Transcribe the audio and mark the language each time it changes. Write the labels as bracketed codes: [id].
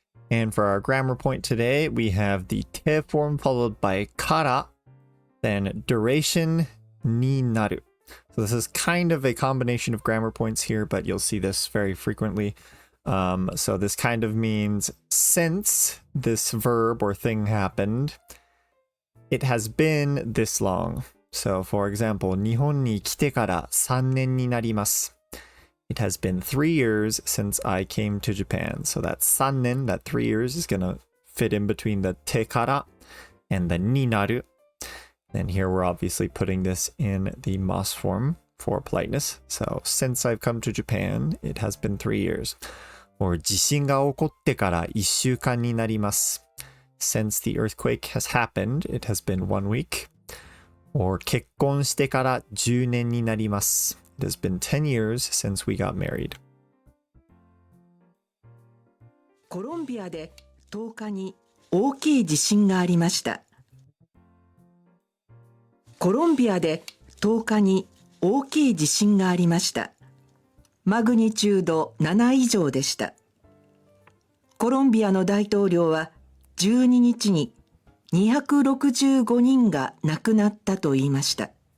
[en] And for our grammar point today, we have the te form followed by kara, then duration になる. So this is kind of a combination of grammar points here, but you'll see this very frequently. So this kind of means since this verb or thing happened, it has been this long. So for example, [ja] 日本に来てから3年になります. [en] It has been 3 years since I came to Japan. So that 3年, that 3 years is going to fit in between the te kara and the になる. And here we're obviously putting this in the mas form for politeness. So since I've come to Japan, it has been 3 years. [ja] Or 地震が起こってから1週間になります. [en] Since the earthquake has happened, it has been 1 week. [ja] Or 結婚してから10年になります. [en] It has been 10 years since we got married. [ja] コロンビアで10日に大きい地震がありました。コロンビアで10日に大きい地震がありました。マグニチュード7以上でした。コロンビアの大統領は12日に265人が亡くなったと言いました。